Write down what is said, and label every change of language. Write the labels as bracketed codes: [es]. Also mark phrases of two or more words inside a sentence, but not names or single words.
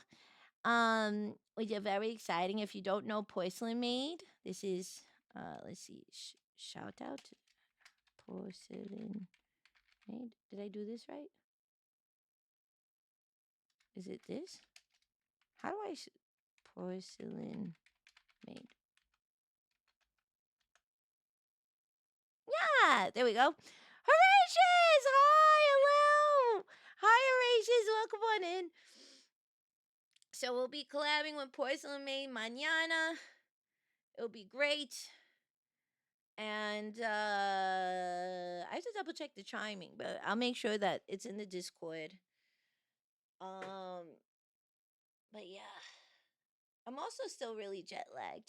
[en] Which are very exciting. If you don't know Porcelain Maid, this is let's see, shout out to Porcelain Maid. Did I do this right? Is it this? How do I Porcelain Maid? Yeah, there we go. Horatius! Hi, hello! Hi, Horatius, welcome on in. So we'll be collabing with Porcelain Maid mañana. It'll be great. And I have to double check the chiming, but I'll make sure that it's in the Discord. But yeah, I'm also still really jet lagged.